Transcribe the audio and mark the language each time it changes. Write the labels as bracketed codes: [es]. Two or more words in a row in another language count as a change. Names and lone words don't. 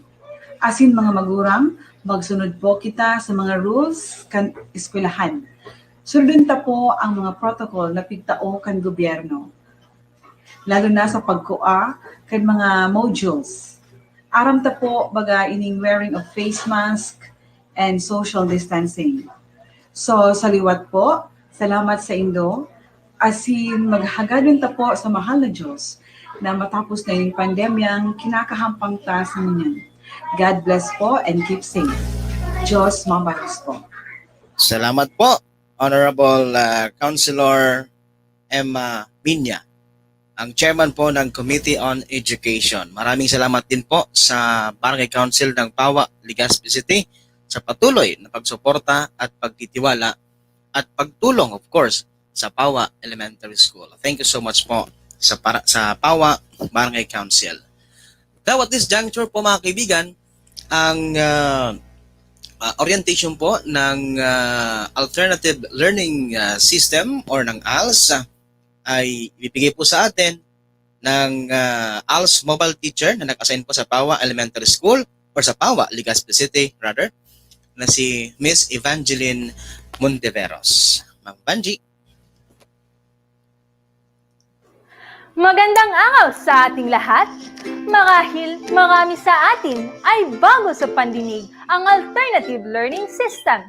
[bik] Asin mga magurang, magsunod po kita sa mga rules kan eskwelahan. Sundin ta po ang mga protocol na pigtao kan gobyerno. Lalo na sa pagkua kan mga modules. Aram ta po baga ining [en] wearing of face mask and social distancing. [bik] So sa liwat po, salamat sa Indo. Asin maghagadon ta po sa mahal na Diyos na matapos na yung pandemyang kinakahampang ta sa ninyan. [en] God bless po and keep safe. [bik] Diyos mabalos po. [tl] Salamat po, Honorable Councilor Emma Minya, ang chairman po ng Committee on Education. Maraming salamat din po sa Barangay Council ng Pawa, Legazpi City sa patuloy na pagsuporta at pagtitiwala at pagtulong, [en] of course, [tl] sa Pawa Elementary School. [en] Thank you so much [tl] po sa [en] Pawa Barangay Council. Now at this juncture [tl] po mga kaibigan, ang orientation po ng Alternative Learning System or ng ALS ay ibibigay po sa atin ng ALS [en] mobile teacher [tl] na nag-assign po sa Pawa Elementary School or sa Pawa, Legazpi City rather, na si Miss Evangeline Monteveros. Ma'am Banji. Magandang araw sa ating lahat. Marahil marami sa atin ay bago sa pandinig ang Alternative Learning System.